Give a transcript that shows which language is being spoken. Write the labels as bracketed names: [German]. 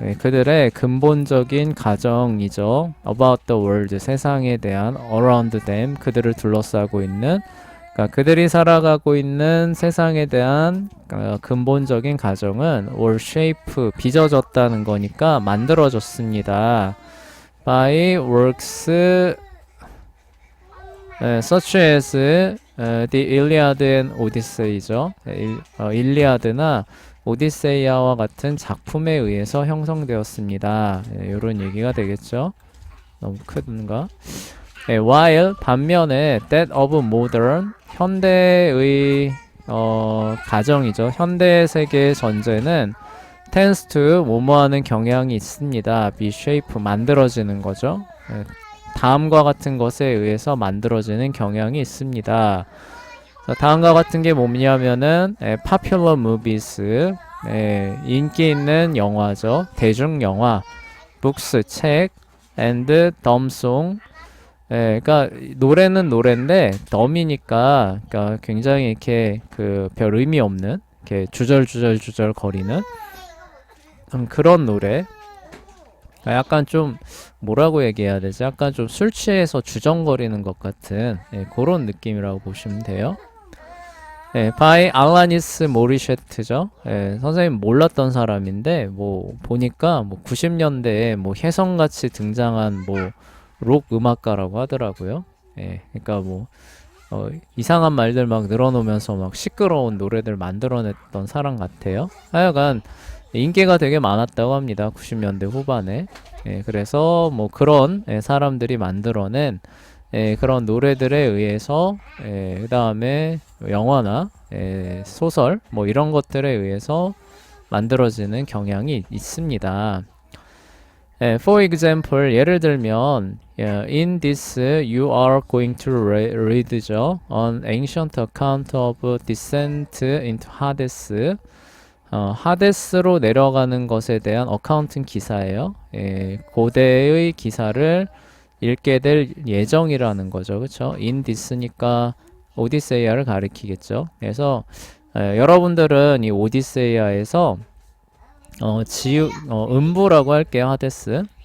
[Korean] 그들의 근본적인 가정이죠. [English] about the world, [Korean] 세상에 대한 [English] around them, [Korean] 그들을 둘러싸고 있는, 그러니까 그들이 살아가고 있는 세상에 대한 근본적인 가정은 [English] were shape, [Korean] 빚어졌다는 거니까 만들어졌습니다. [English] by works such as the Iliad and Odyssey죠. [Korean] 일리아드나 오디세이아와 같은 작품에 의해서 형성되었습니다. 이런 얘기가 되겠죠. 너무 큰가? while 반면에 [English] that of modern, [Korean] 현대의 가정이죠. 현대 세계의 전제는 [English] tends to [Korean] 뭐뭐하는 경향이 있습니다. [English] be shape, [Korean] 만들어지는 거죠. 다음과 같은 것에 의해서 만들어지는 경향이 있습니다. 다음과 같은 게 뭐냐면은 [English] popular movies, [Korean] 인기 있는 영화죠. 대중 영화, books, 책, [English] and dumb song. [Korean] 그러니까 노래는 노래인데 dumb이니까 그러니까 굉장히 이렇게 그 별 의미 없는 이렇게 주절주절 거리는 그런 노래. 약간 좀 뭐라고 얘기해야 되지? 약간 좀 술 취해서 주정거리는 것 같은 그런 느낌이라고 보시면 돼요. 바이 알라니스 모리셰트죠. 선생님 몰랐던 사람인데 뭐 보니까 뭐 90년대에 뭐 혜성같이 등장한 뭐 록 음악가라고 하더라고요. 그러니까 뭐 이상한 말들 막 늘어놓으면서 막 시끄러운 노래들 만들어냈던 사람 같아요. 하여간 인기가 되게 많았다고 합니다. 90년대 후반에. 그래서 뭐 그런 사람들이 만들어낸 그런 노래들에 의해서 그 다음에 영화나 소설 뭐 이런 것들에 의해서 만들어지는 경향이 있습니다. [English] For example, [Korean] 예를 들면 [English] in this you are going to read죠. An ancient account of descent into Hades. [Korean] 하데스로 내려가는 것에 대한 어카운팅 기사예요. 고대의 기사를 읽게 될 예정이라는 거죠. 그쵸? [English] in this [Korean] 니까 오디세이아를 가리키겠죠. 그래서 여러분들은 이 오디세이아에서 음부라고 할게요. 하데스.